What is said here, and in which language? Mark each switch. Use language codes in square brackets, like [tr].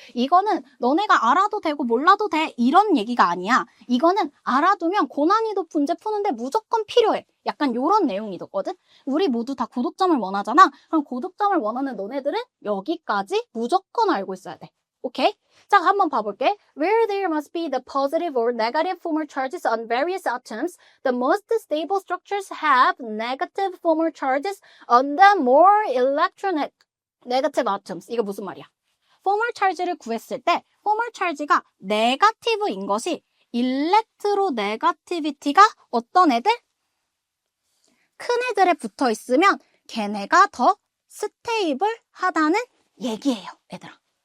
[ko] 이거는 너네가 알아도 되고 몰라도 돼 이런 얘기가 아니야. 이거는 알아두면 고난이도 문제 푸는데 무조건 필요해. 약간 요런 내용이거든. 우리 모두 다 고득점을 원하잖아. 그럼 고득점을 원하는 너네들은 여기까지 무조건 알고 있어야 돼. 오케이? 자, 한번 봐볼게. [en] Where there must be the positive or negative formal charges on various atoms, the most stable structures have negative formal charges on the more electronegative atoms. [ko] 이거 무슨 말이야? formal charge를 구했을 때 formal charge가 negative인 것이 electronegativity가 어떤 애들? 큰 애들에 붙어 있으면 걔네가 더 스테이블하다는 얘기예요, 얘들아.